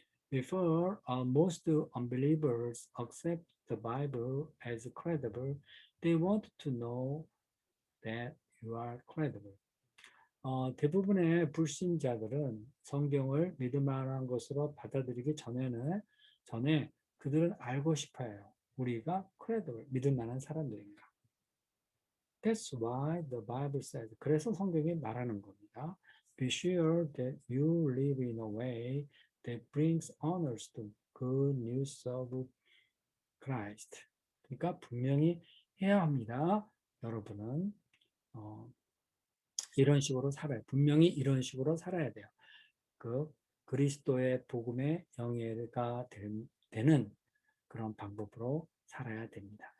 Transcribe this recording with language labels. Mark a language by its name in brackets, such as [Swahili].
[English] Before most unbelievers accept the Bible as credible, they want to know that you are credible. [Korean] 대부분의 불신자들은 성경을 믿을 만한 것으로 받아들이기 전에 그들은 알고 싶어요. 우리가 credible, 믿을 만한 사람들인가. [English] That's why the Bible says. [Korean] 그래서 성경이 말하는 겁니다. [English] Be sure that you live in a way that brings honors to good news of Christ. [Korean] 그러니까 분명히 해야 합니다. 여러분은 이런 식으로 살아요. 분명히 이런 식으로 살아야 돼요. 그 그리스도의 복음의 영예가 되는 그런 방법으로 살아야 됩니다.